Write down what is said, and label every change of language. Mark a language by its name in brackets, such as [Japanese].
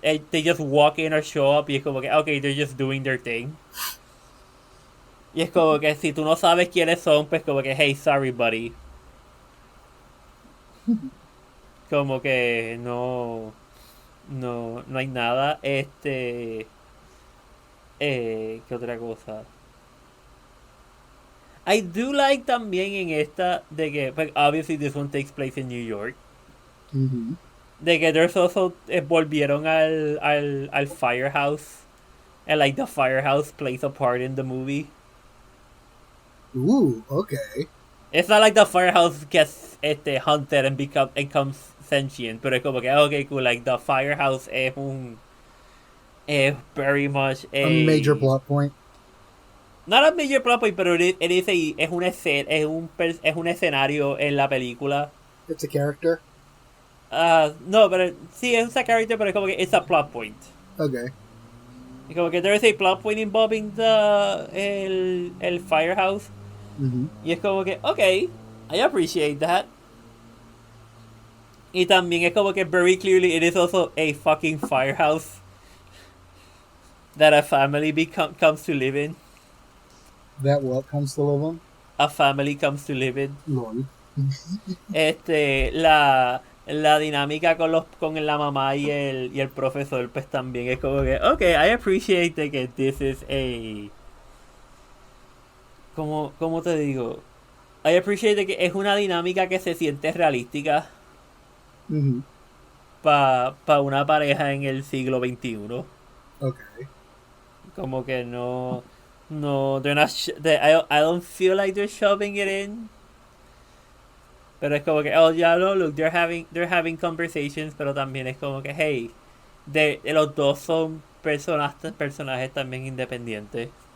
[English] They just walk in or show up [Spanish] y es como que, [English] okay, they're just doing their thing. [Spanish] Y es como que si tú no sabes quiénes son, pues como que, [English] hey, sorry, buddy. [Spanish] Como que no hay nada. ¿Qué otra cosa? [English] I do like [Spanish] también en esta de que, pues, [English] obviously this one takes place in New York. [Spanish] De que [English] there's also [Spanish] volvieron al [English] firehouse, and like the firehouse plays a part in the movie. Ooh, okay. It's not like the firehouse gets hunted and becomes sentient, [Spanish] pero es como que [English] okay, cool, like the firehouse es very much a major plot point. Not a major plot point, [Spanish] pero es un escenario en la película. [English] It's a character. [Spanish] No, pero sí es un character, pero es como que [English] it's a plot point. Okay. [Spanish] Es como que [English] there is a plot point involving el firehouse. [Spanish] Y es como que, [English] okay, I appreciate that. [Spanish] Y también es como que [English] very clearly it is also a fucking firehouse that a family comes to live in. That what comes to live in? A family comes to live in. Lord. [Spanish] La dinámica con la mamá y el profesor pues también es como que [English] okay, I appreciate [Spanish] que [English] this is a [Spanish] ¿cómo te digo? [English] I appreciate [Spanish] que es una dinámica que se siente realística para una pareja en el siglo XXI. [English] Okay. [Spanish] Como que no [English] they're not I don't feel like they're shoving it in. [Spanish] Pero es como que, oh, ya no, [English] look, they're having conversations, [Spanish] pero también es como que, hey, los dos son personajes también independientes.